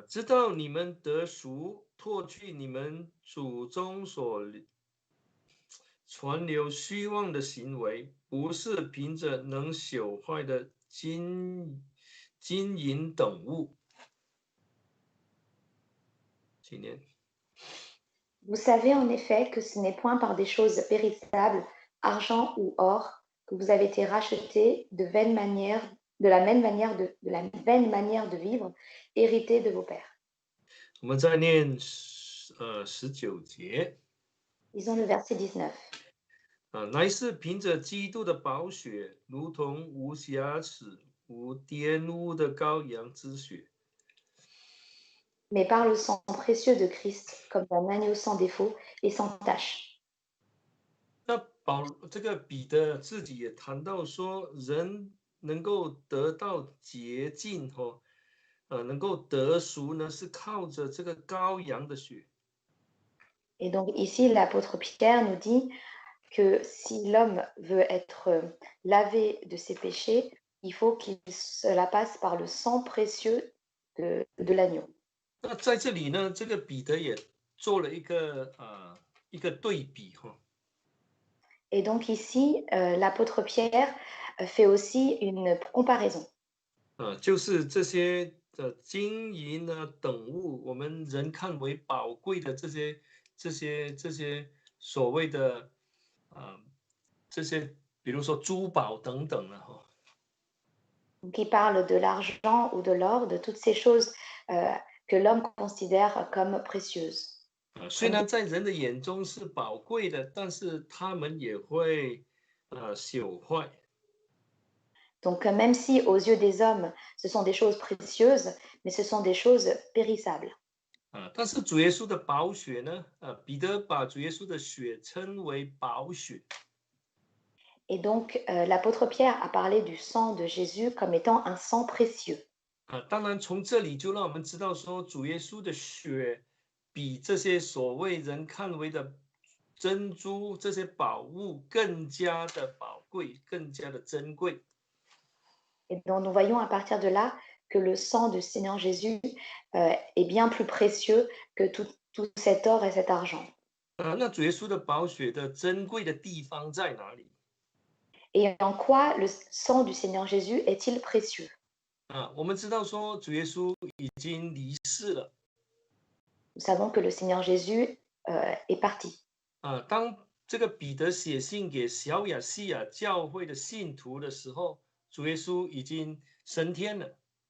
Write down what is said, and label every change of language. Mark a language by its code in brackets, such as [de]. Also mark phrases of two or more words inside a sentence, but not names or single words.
[zh] 知道你们得赎，脱去你们祖宗所传流虚妄的行为，不是凭着能朽坏的金银等物。请念。 [fr] Vous savez en effet que ce n'est point par des choses périssables, argent ou or, que vous avez été rachetés de vaine manière, de la vaine manière de vivre, héritée de vos pères. [zh] 我们再念19节。 [fr] Lisons le verset 19. [zh] 乃是凭着基督的宝血，如同无瑕疵、无玷污的羔羊之血。 [fr] Mais par le sang précieux de Christ, comme d'un agneau sans défaut et sans tache. [zh] 那这个彼得自己也谈到说，人能够得到洁净能够得赎呢，是靠着这个羔羊的血。 [fr] Et donc ici, l'apôtre Pierre nous dit que si l'homme veut être lavé de ses péchés, il faut qu'il cela passe par le sang précieux de l'agneau. [zh] 那在这里呢，这个彼得也做了一个对比 [fr] Et donc ici, l'apôtre Pierre fait aussi une comparaison. [zh] 就是这些金银等物，我们人看为宝贵的这些所谓的这些，比如说珠宝等等 [fr] Donc il parle de l'argent ou de l'or, de toutes ces choses que l'homme considère comme précieuses. [zh] 虽然在人的眼中是宝贵的，但是他们也会朽坏。 [fr] Donc même si aux yeux des hommes, ce sont des choses précieuses, mais ce sont des choses périssables. [zh] 但是主耶稣的宝血呢？彼得把主耶稣的血称为宝血。 [fr] Et donc l'apôtre Pierre a parlé du sang de Jésus comme étant un sang précieux. [zh] 当然从这里就让我们知道说，主耶稣的血比这些所谓人看为的珍珠这些宝物更加的宝贵，更加的珍贵。 [fr] Et donc nous voyons à partir de là que le sang du Seigneur Jésus est bien plus précieux que tout cet or et cet argent. [zh] 那主耶稣的宝血的珍贵的地方在哪里？ [fr] Et en quoi le sang du Seigneur Jésus est-il précieux? [zh] 我们知道说主耶稣已经离世了。 [fr] Nous savons que le Seigneur Jésus est parti. [zh] 当这个彼得写信给小亚细亚教会的信徒的时候，主耶稣已经升天了。